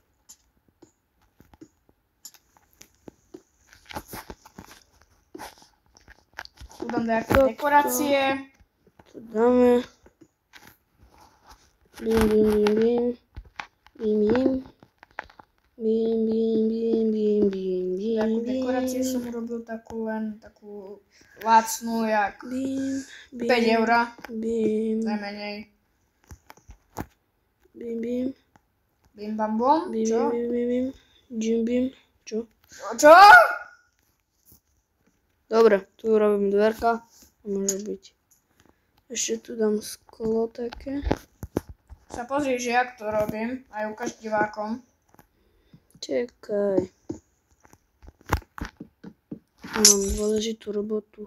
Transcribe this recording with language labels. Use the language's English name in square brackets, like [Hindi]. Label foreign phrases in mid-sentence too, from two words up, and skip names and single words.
[Slovak] Tu dám nejaké dekorácie. To dáme. Bim, bim, bim, bim. Bim, bim. Bim, bim, bim, bim, bim, bim. Takú dekoráciu som urobil takú lacnú, jak Bim, bim. 5 eur. Bim. Najmenej. Bim, bim. Bim bam bom. Bim, Čo? bim, bim, bim. Jim, bim. Čo? Čo? Dobre, tu robím dverka. Môže byť. Ešte tu dám sklo také. Sa pozri, že jak to robím. Aj ukáž divákom. Čekaj. Mám dôležitú robotu.